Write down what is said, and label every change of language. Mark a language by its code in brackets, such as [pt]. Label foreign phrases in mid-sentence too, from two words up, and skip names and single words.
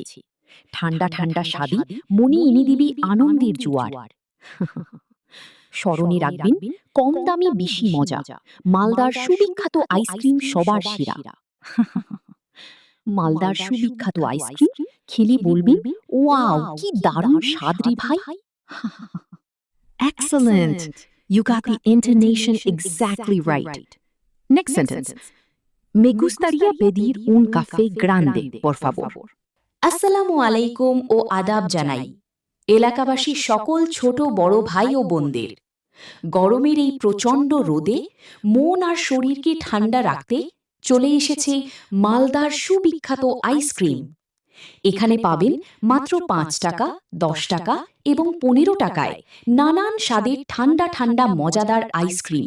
[bn] ঠান্ডা ঠান্ডা স্বাদে মনে এনে দিবি আনন্দের জোয়ার। স্মরণে রাখবেন, কম দামে বেশি মজা। মালদার সুবিখ্যাত আইসক্রিম সবার সেরা। মালদার সুবিখ্যাত আইসক্রিম খেলে বলবেন, ওয়াও, কি দারুণ স্বাদ রে ভাই। [en] Excellent! You got the intonation exactly right. Next sentence. [es] Me gustaría pedir un café grande, por favor. [ar] السلام عليكم [bn] ও আদাব জানাই এলাকাবাসীর সকল ছোট বড় ভাই ও বোনদের। গরমের এই প্রচণ্ড রোদে মন আর শরীরকে ঠান্ডা রাখতে চলে এসেছে মালদার সুবিখ্যাত আইসক্রিম। এখানে পাবেন মাত্র ৫ টাকা, ১০ টাকা এবং ১৫ টাকায় নানান স্বাদের ঠান্ডা ঠান্ডা মজাদার আইসক্রিম।